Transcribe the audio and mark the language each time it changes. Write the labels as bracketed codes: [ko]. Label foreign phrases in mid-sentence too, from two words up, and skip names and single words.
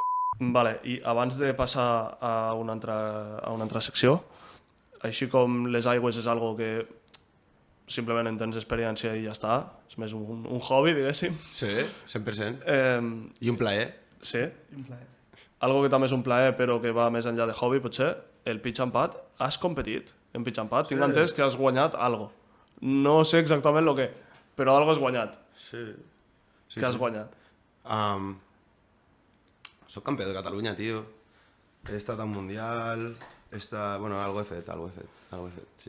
[ca] Vale, i abans de passar a una altra secció, així com les aigües és algo que simplement en tens experiència i ja està, és més un hobby, diguéssim. Sí, 100%. I un plaer. Sí. Un plaer. Algo que també és un plaer però que va més enllà de hobby, potser, el [en] pitch and pad. [ca] Has competit en [en] pitch and pad? [ca] Sí. Tinc entès que has guanyat algo. No sé exactament el que, però algo has guanyat. Sí. Què has guanyat? Soc campió de Catalunya, tio. He estat a un mundial... Bueno, algo he fet, sí.